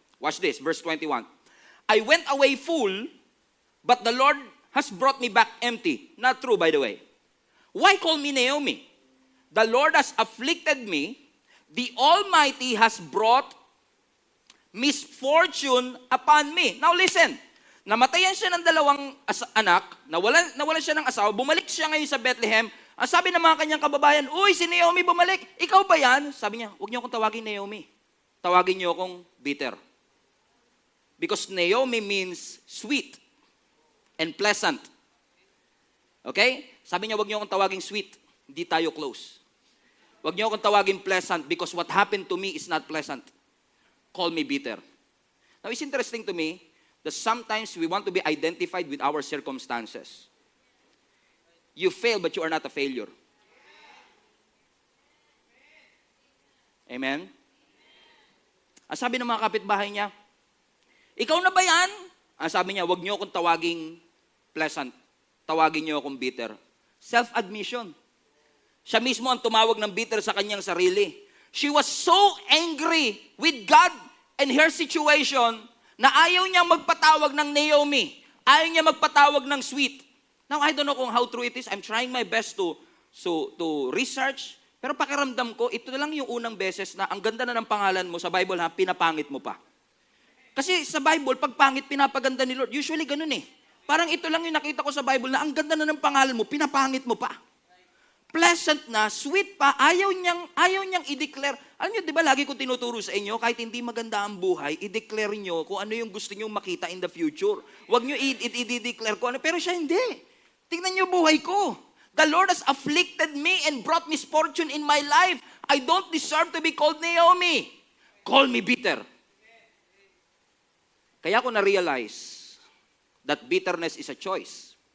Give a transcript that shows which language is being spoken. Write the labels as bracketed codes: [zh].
[en] Watch this, verse 21. I went away full, but the Lord has brought me back empty. Not true, by the way. Why call me Naomi? The Lord has afflicted me. The Almighty has brought misfortune upon me. [tl] Now listen, namatayan siya ng dalawang anak, nawalan siya ng asawa, bumalik siya ngayon sa Bethlehem. Ang sabi ng mga kanyang kababayan, uy, si Naomi bumalik. Ikaw ba yan? Sabi niya, huwag niyo akong tawagin Naomi. Tawagin niyo akong bitter. [en] Because Naomi means sweet and pleasant. Okay? [tl] Sabi niya, huwag niyo akong tawagin sweet. Hindi tayo close. Huwag niyo akong tawagin [en] pleasant because what happened to me is not pleasant. Call me bitter. Now, it's interesting to me that sometimes we want to be identified with our circumstances. You fail, but you are not a failure. Amen? [tl] Ang sabi ng mga kapitbahay niya, ikaw na ba yan? Ang sabi niya, huwag niyo akong tawaging pleasant. Tawagin niyo akong bitter. Self-admission. Siya mismo ang tumawag ng bitter sa kanyang sarili. [en] She was so angry with God and her situation [tl] na ayaw niya magpatawag ng Naomi. Ayaw niya magpatawag ng sweet. [en] Now, I don't know kung how true it is. I'm trying my best to research. [tl] Pero pakiramdam ko, ito na lang yung unang beses na ang ganda na ng pangalan mo sa Bible, pinapangit mo pa. Kasi sa Bible, pag pangit, pinapaganda ni Lord. Usually ganun eh. Parang ito lang yung nakita ko sa Bible na ang ganda na ng pangalan mo, pinapangit mo pa. Pleasant na, sweet pa, ayaw niyang i-declare. Alam niyo, di ba lagi ko tinuturo sa inyo, kahit hindi maganda ang buhay, i-declare niyo kung ano yung gusto niyo makita [en] in the future. [tl] Huwag niyo i-declare ko ano, pero siya hindi. Tingnan niyo buhay ko. [en] The Lord has afflicted me and brought misfortune in my life. I don't deserve to be called Naomi. Call me bitter. [tl] Kaya ko na-realize [en] that bitterness is a choice.